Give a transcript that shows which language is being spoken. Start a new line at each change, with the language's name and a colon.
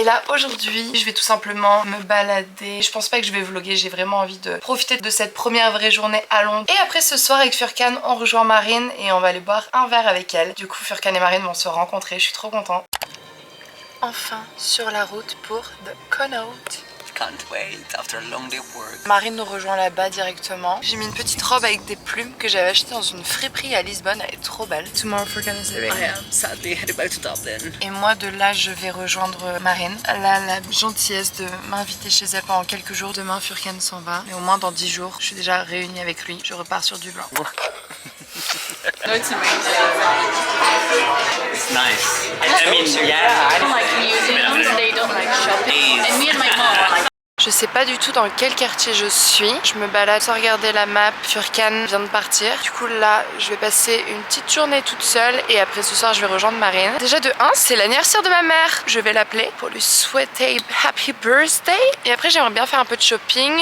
French: Et là aujourd'hui je vais tout simplement me balader. Je pense pas que je vais vlogger, j'ai vraiment envie de profiter de cette première vraie journée à Londres. Et après ce soir avec Furkan on rejoint Marine et on va aller boire un verre avec elle. Du coup Furkan et Marine vont se rencontrer, je suis trop contente. Enfin sur la route pour The Connaught.
English: Can't wait after a long day of work.
French: Marine nous rejoint là-bas directement. J'ai mis une petite robe avec des plumes que j'avais achetée dans une friperie à Lisbonne, elle est trop belle.
English: Tomorrow Furkan is leaving. I am sadly headed back to Dublin.
French: Et moi de là je vais rejoindre Marine. Elle a la gentillesse de m'inviter chez elle pendant quelques jours. Demain Furkan s'en va. Mais au moins dans 10 jours je suis déjà réunie avec lui. Je repars sur du blanc.
English: No, it's amazing. It's nice. I mean, yeah. I don't like museums. They don't like shopping. And me and my mom are like.
French: Je sais pas du tout dans quel quartier je suis. Je me balade sans regarder la map. Furkan vient de partir. Du coup là, je vais passer une petite journée toute seule. Et après ce soir, je vais rejoindre Marine. Déjà de 1, c'est l'anniversaire de ma mère. Je vais l'appeler pour lui souhaiter
English: Happy Birthday.
French: Et après, j'aimerais bien faire un peu de shopping.